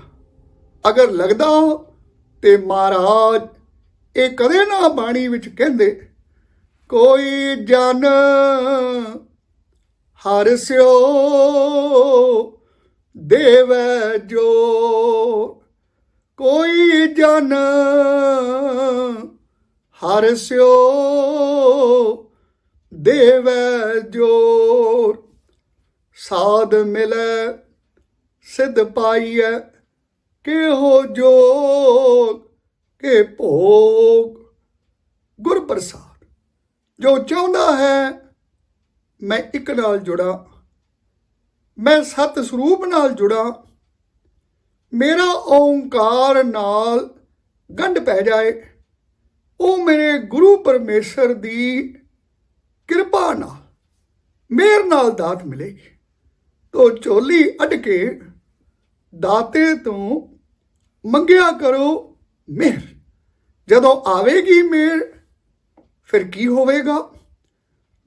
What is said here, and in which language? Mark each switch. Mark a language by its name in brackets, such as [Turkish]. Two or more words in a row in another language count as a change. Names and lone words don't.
[Punjabi] ਅਗਰ ਲੱਗਦਾ ਤੇ ਮਹਾਰਾਜ ਇਹ ਕਦੇ ਨਾ ਬਾਣੀ ਵਿੱਚ ਕਹਿੰਦੇ ਕੋਈ ਜਨ ਹਰਿ ਸਿਓ ਦੇਵੈ ਜੋ। ਕੋਈ ਜਨ ਹਰ ਸਿਓ ਦੇਵੈ ਜੋਰ। ਸਾਧ ਮਿਲੈ ਸਿੱਧ ਪਾਇਐ ਕੇ ਹੋ ਜੋਗ ਕੇ ਭੋਗ। ਗੁਰ ਪ੍ਰਸਾਦ ਜੋ ਚਾਹੁੰਦਾ ਹੈ ਮੈਂ ਏਕ ਨਾਲ ਜੁੜਾ, ਮੈਂ ਸਤ ਸਰੂਪ ਨਾਲ ਜੁੜਾ, ਮੇਰਾ ਓਅੰਕਾਰ ਨਾਲ ਗੰਢ ਪੈ ਜਾਏ। ਉਹ ਮੇਰੇ ਗੁਰੂ ਪਰਮੇਸ਼ਰ ਦੀ ਕਿਰਪਾ ਨਾਲ, ਮੇਰ ਨਾਲ ਦਾਤ ਮਿਲੇਗੀ। ਤੋ ਝੋਲੀ ਅੱਡ ਕੇ ਦਾਤੇ ਤੋਂ ਮੰਗਿਆ ਕਰੋ ਮਿਹਰ। ਜਦੋਂ ਆਵੇਗੀ ਮਿਹਰ ਫਿਰ ਕੀ ਹੋਵੇਗਾ?